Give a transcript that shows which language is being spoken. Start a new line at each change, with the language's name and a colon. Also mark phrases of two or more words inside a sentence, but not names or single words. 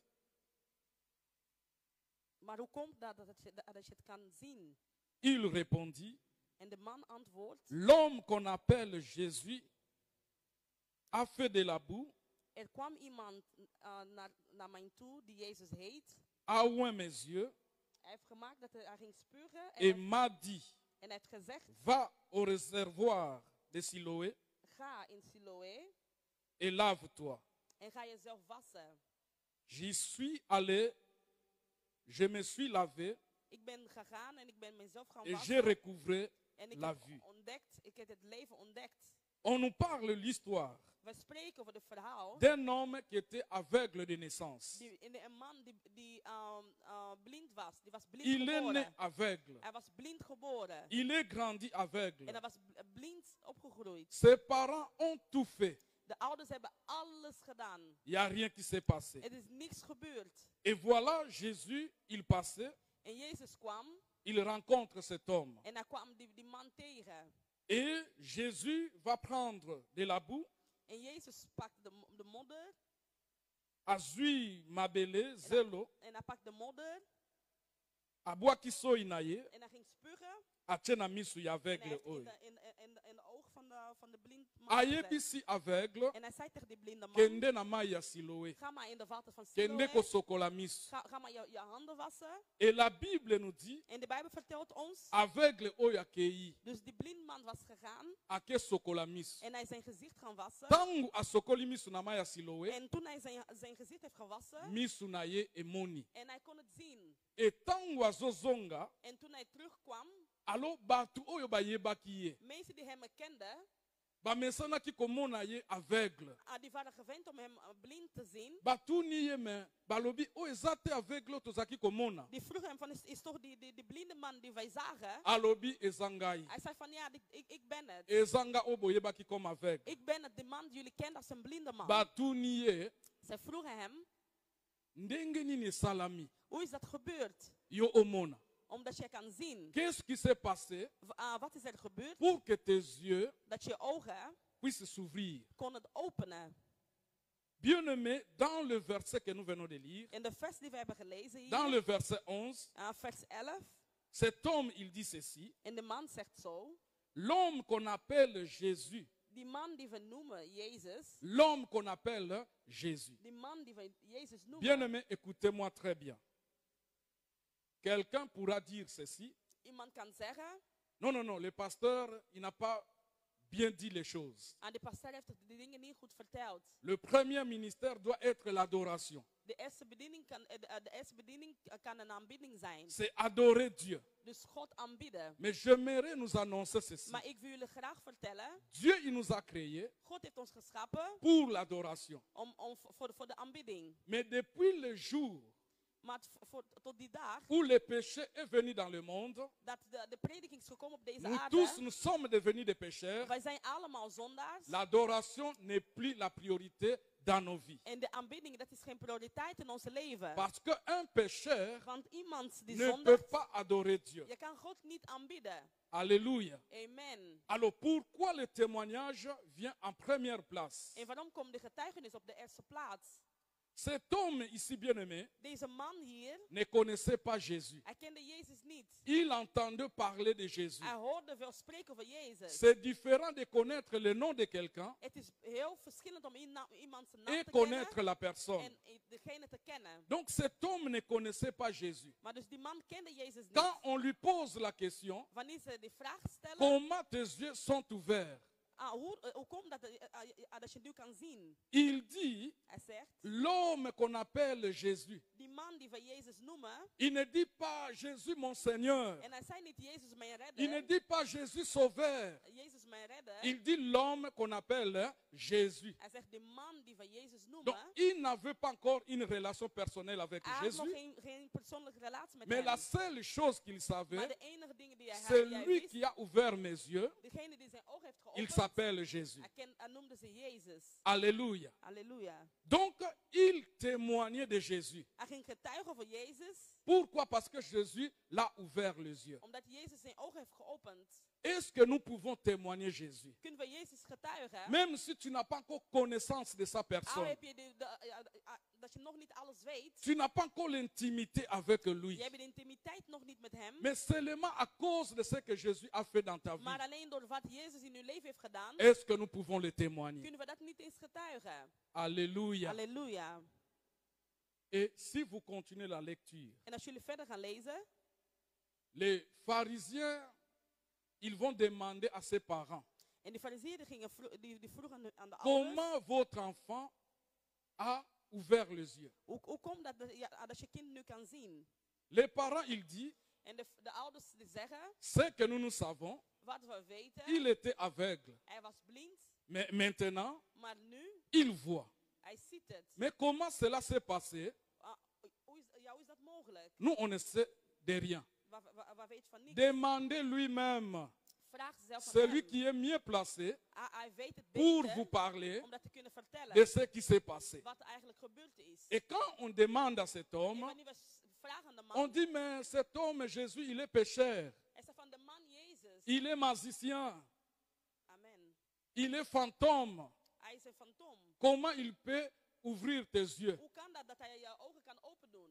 Dutch: Maar hoe komt dat dat je het kan zien?
French: Il répondit,
Dutch: En de man antwoordt,
French: l'homme qu'on appelle Jésus a fait de la boue,
Dutch: er kwam iemand naar mij toe die Jezus heet.
French: a oint mes yeux
Dutch: Hij heeft gemaakt dat hij ging spugen
French: et m'a dit,
Dutch: en hij heeft gezegd,
French: va au réservoir de Siloé
Dutch: ga in Siloé
French: et lave-toi.
Dutch: en ga jezelf wassen.
French: J'y suis allé, je me suis lavé
Dutch: Ik ben gegaan en ik ben mezelf gaan
French: et j'ai
Dutch: wassen.
French: recouvré
Dutch: En ik
French: la
Dutch: heb
French: vue.
Dutch: ontdekt, ik heb het leven ontdekt.
French: On nous parle l'histoire
Dutch: We spreken over het verhaal.
French: d'un homme qui était aveugle de naissance.
Dutch: Een man die blind was. Die was blind
French: Il est né
Dutch: geboren.
French: aveugle.
Dutch: Hij was blind geboren.
French: Il est grandi
Dutch: En
French: aveugle.
Dutch: hij was blind opgegroeid.
French: Ses parents ont tout fait.
Dutch: De ouders hebben alles gedaan.
French: Il n'y a rien qui s'est passé.
Dutch: Er is niks gebeurd.
French: Et voilà, Jésus, il passait,
Dutch: En Jezus kwam
French: il rencontre cet homme.
Dutch: en hij kwam die man tegen.
French: Et Jésus va prendre de la boue,
Dutch: En Jezus pakt de modder.
Lingala: azui mabele, zelo,
Dutch: En hij pakt de modder.
Lingala: abwakiso inaye,
Dutch: En hij ging spugen.
Lingala: atena misu ya
Dutch: En hij
Lingala: aveugle
Dutch: heeft
Lingala: oyo.
Dutch: in de oog van de blind man gezet.
Lingala: Ayebisi aveugle,
Dutch: En hij zei tegen die blinde man,
Lingala: kende na mai ya Siloé,
Dutch: ga maar in de water van
Lingala: kende
Dutch: Siloé.
Lingala: kosokola misu.
Dutch: Ga maar je handen wassen.
French: Et la Bible nous dit,
Dutch: En de Bijbel vertelt ons,
Lingala: aveugle oyo akei,
Dutch: dus die blindman was gegaan
Lingala: ake sokola misu.
Dutch: en hij zijn gezicht gaan wassen.
Lingala: Tangu asokoli misu na mai ya Siloé,
Dutch: En toen hij zijn gezicht heeft gewassen
Lingala: misu na ye emoni.
Dutch: en hij kon het zien.
Lingala: Et tangu azozonga,
Dutch: En toen hij terugkwam,
Lingala: alo batu oyo bayebaki ye,
Dutch: mensen die hem kenden,
Lingala: bamesanaki komona ye aveugle.
Dutch: die waren gewend om hem blind te zien.
Lingala: Batuni ye me balobi o eza te aveugle tozaki komona.
Dutch: Die vroegen hem van, is toch die blinde man die wij zagen?
Lingala: Alobi eza ngai.
Dutch: Hij zei van, ja, ik ben het.
Lingala: Eza nga oyo boyebaki
French: comme aveugle.
Dutch: Ik ben het, de man die jullie kennen als een blinde man.
Lingala: Batuni ye
Dutch: Zij vroegen hem,
Lingala: ndenge nini esalami
Dutch: hoe is dat gebeurd?
Lingala: yo omona.
Dutch: Omdat je kan zien.
French: Qu'est-ce qui s'est passé
Dutch: Wat is er gebeurd?
French: pour que tes yeux
Dutch: Dat je ogen
French: puissent s'ouvrir?
Dutch: kon het openen.
French: Bien-aimé, dans le verset que nous venons de lire,
Dutch: In de vers die we hebben gelezen hier,
French: dans le verset 11,
Dutch: vers 11,
French: cet homme il dit ceci,
Dutch: en de man zegt zo,
French: l'homme qu'on appelle Jésus,
Dutch: die man die we noemen Jezus,
French: l'homme qu'on appelle Jésus.
Dutch: die man die we Jezus noemen,
French: Bien-aimé, écoutez-moi très bien. Quelqu'un pourra dire ceci.
Dutch: iemand kan zeggen,
French: Non, non, non, le pasteur, il n'a pas bien dit les choses.
Dutch: de pastor heeft de dingen niet goed verteld.
French: Le premier ministère doit être l'adoration.
Dutch: De eerste bediening kan een aanbidding zijn.
French: C'est adorer Dieu.
Dutch: Dus God aanbidden.
French: Mais j'aimerais nous annoncer ceci.
Dutch: Maar ik wil jullie graag vertellen,
French: Dieu, il nous a créés
Dutch: God heeft ons geschapen
French: pour l'adoration.
Dutch: voor de aanbidding.
French: Mais depuis le jour
Dutch: Maar tot die dag
French: où le péché est venu dans le monde,
Dutch: dat de prediking is gekomen op deze
French: nous
Dutch: aarde,
French: tous, nous sommes devenus des pécheurs.
Dutch: wij zijn allemaal zondaars.
French: L'adoration n'est plus la priorité dans nos vies.
Dutch: En de aanbidding, dat is geen prioriteit in ons leven.
French: Parce qu'un pécheur
Dutch: Want iemand die
French: ne peut
Dutch: zondigt,
French: pas adorer Dieu.
Dutch: je kan God niet aanbidden.
French: Alléluia. Amen. Alors pourquoi le témoignage vient en première place?
Dutch: En waarom komt de getuigenis op de eerste plaats?
French: Cet homme ici bien-aimé
Dutch: Deze man hier,
French: ne connaissait pas Jésus.
Dutch: hij kende Jezus niet.
French: Il entendait parler de Jésus.
Dutch: Hij hoorde veel spreken over Jezus.
French: C'est différent de connaître le nom de quelqu'un
Dutch: Het is heel verschillend om iemand zijn naam
French: et
Dutch: te
French: connaître
Dutch: kennen
French: la personne.
Dutch: en degene te kennen.
French: Donc cet homme ne connaissait pas Jésus.
Dutch: Maar dus die man kende Jezus niet.
French: Quand on lui pose la question,
Dutch: Wanneer ze die vraag stellen,
French: comment tes yeux sont ouverts?
Dutch: hoe komt dat je nu kan zien?
French: Il dit,
Dutch: Hij zegt,
French: l'homme qu'on appelle Jésus,
Dutch: die man die we Jezus noemen,
French: il ne dit pas Jésus mon Seigneur.
Dutch: en hij zei niet Jezus mijn
French: Il ne
Dutch: redder,
French: dit pas Jésus sauveur.
Dutch: Jezus mij redden.
French: Il dit l'homme qu'on appelle Jésus.
Dutch: Hij zegt de man die we Jezus
French: Donc,
Dutch: noemen.
French: il n'avait pas encore une relation personnelle avec
Dutch: Hij had nog
French: Jésus.
Dutch: geen persoonlijke relatie met
French: Mais
Dutch: hem.
French: la seule chose qu'il
Dutch: Maar
French: savait,
Dutch: de enige dingen die
French: c'est
Dutch: hij
French: lui
Dutch: wist,
French: qui a ouvert mes yeux.
Dutch: degene die zijn oog heeft
French: Il
Dutch: geopend,
French: s'appelle Jésus.
Dutch: hij noemde ze Jezus.
French: Alléluia.
Dutch: Halleluja.
French: Donc, il témoignait de Jésus.
Dutch: Hij ging getuigen van Jezus,
French: Pourquoi? Parce que Jésus l'a ouvert les yeux.
Dutch: omdat Jezus zijn oog heeft geopend.
French: Est-ce que nous pouvons témoigner Jésus?
Dutch: Kunnen we Jezus getuigen?
French: Même si tu n'as pas encore connaissance de sa
Dutch: Al
French: personne.
Dutch: heb je dat je nog niet alles weet.
French: Tu n'as pas encore l'intimité avec lui.
Dutch: Je hebt de intimiteit nog niet met hem.
French: Mais seulement à cause de ce que Jésus a fait dans ta vie,
Dutch: Maar alleen door wat Jezus in uw leven heeft gedaan,
French: est-ce que nous pouvons le témoigner?
Dutch: kunnen we dat niet eens getuigen.
French: Alléluia.
Dutch: Halleluja.
French: Et si vous continuez la lecture,
Dutch: En als jullie verder gaan lezen,
French: les pharisiens, ils vont demander à ses parents,
Dutch: en die fariseeën die vroegen aan de ouders,
French: comment votre enfant a ouvert les yeux?
Dutch: hoe komt dat dat je kind nu kan zien?
French: Les parents, ils disent,
Dutch: En de ouders die zeggen,
French: ce que nous savons,
Dutch: wat we weten,
French: il était aveugle.
Dutch: hij was blind,
French: Mais maintenant,
Dutch: maar nu,
French: il voit.
Dutch: hij ziet het.
French: Mais comment cela s'est passé?
Dutch: Hoe is dat mogelijk?
French: Nous, on ne sait de rien.
Dutch: We weten van niks.
French: Demandez lui-même.
Dutch: Vraag zelf aan
French: Celui
Dutch: hem.
French: qui est mieux placé
Dutch: Hij weet het
French: pour
Dutch: beter
French: vous parler
Dutch: om dat te kunnen vertellen
French: de ce qui s'est passé.
Dutch: wat er eigenlijk gebeurd is.
French: Et quand on demande à cet
Dutch: En
French: homme,
Dutch: wanneer we vragen aan de
French: on
Dutch: man,
French: dit, mais cet homme, Jésus, il est pécheur.
Dutch: hij zegt van de man Jezus.
French: Il est magicien. Amen. Il est fantôme.
Dutch: Hij is een fantoom.
French: Comment il peut ouvrir tes yeux?
Dutch: Hoe kan dat hij je ogen kan open doen?